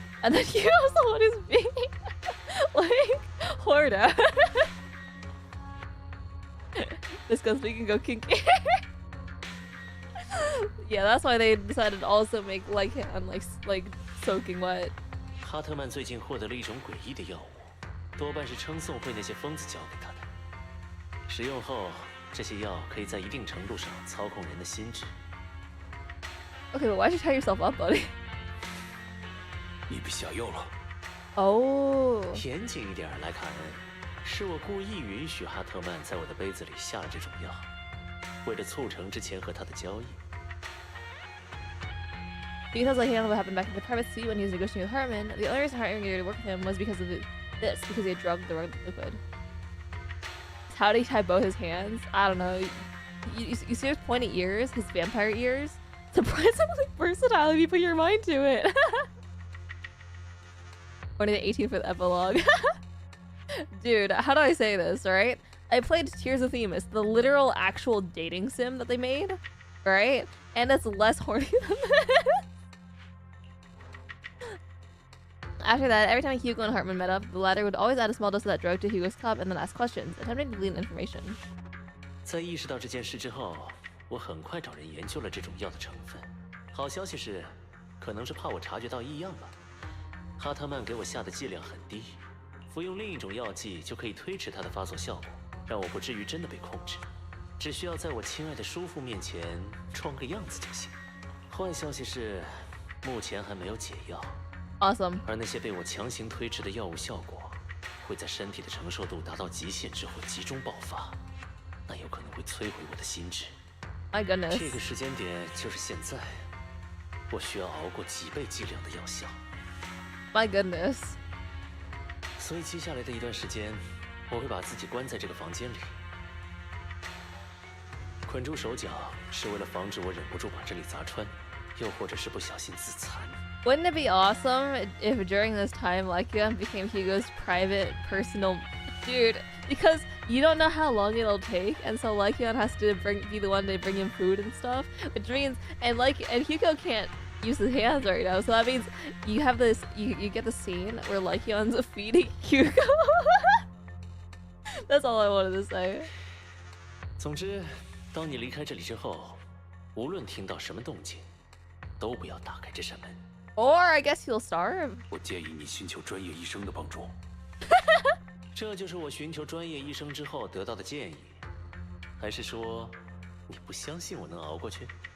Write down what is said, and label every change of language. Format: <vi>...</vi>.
<en>And then Hugo's the one who's being like Horda. This goes we can go kinky. Yeah, that's why they decided to also make Lycan like soaking wet.</en> <zh>哈特曼最近获得了一种诡异的药物，多半是称颂会那些疯子教给他的。使用后，这些药可以在一定程度上操控人的心智。</zh> <en>Okay, but why'd you tie yourself up, buddy?</en> <zh>你被下药了。</zh> <en>Oh.</en> <zh>严谨一点，莱卡恩，是我故意允许哈特曼在我的杯子里下了这种药，为了促成之前和他的交易。</zh> <en>Because like what happened back in the private suite when he was negotiating with Hartman, the only reason Hartman agreed to work with him was because of this, because he had drugged the liquid. how do you tie both his hands? I don't know. You see his pointy ears, his vampire ears? Surprisingly versatile if you put your mind to it. Only the 18 for the epilogue. Dude, how do I say this, right? I played Tears of Themis, the literal actual dating sim that they made, right? And it's less horny than this. After that, every time Hugo and Hartman met up, the latter would always add a small dose of that drug to Hugo's cup and then ask questions, attempting to glean information.</en> <zh>在意识到这件事之后，我很快找人研究了这种药的成分。好消息是，可能是怕我察觉到异样吧。哈特曼给我下的剂量很低，服用另一种药剂就可以推迟它的发作效果，让我不至于真的被控制。只需要在我亲爱的叔父面前装个样子就行。坏消息是，目前还没有解药。</zh> <en>Awesome.</en> <zh>而那些被我强行推迟的药物效果，会在身体的承受度达到极限之后集中爆发，那有可能会摧毁我的心智。</zh> <en>My goodness.</en> <zh>这个时间点就是现在，我需要熬过几倍剂量的药效。</zh> <en>My goodness.</en> <zh>所以接下来的一段时间，我会把自己关在这个房间里，捆住手脚，是为了防止我忍不住把这里砸穿，又或者是不小心自残。</zh> <en>Wouldn't it be awesome if during this time Lycion became Hugo's private, personal dude? Because you don't know how long it'll take, and so Lycion has to be the one to bring him food and stuff, which means and Hugo can't use his hands right now, so that means you have this you get the scene where Lycion's feeding Hugo. That's all I wanted to say.</en> <zh>总之，当你离开这里之后，无论听到什么动静，都不要打开这扇门。</zh> <en>Or I guess he'll starve.</en> <zh>我建议你寻求专业医生的帮助。这就是我寻求专业医生之后得到的建议，还是说你不相信我能熬过去？</zh>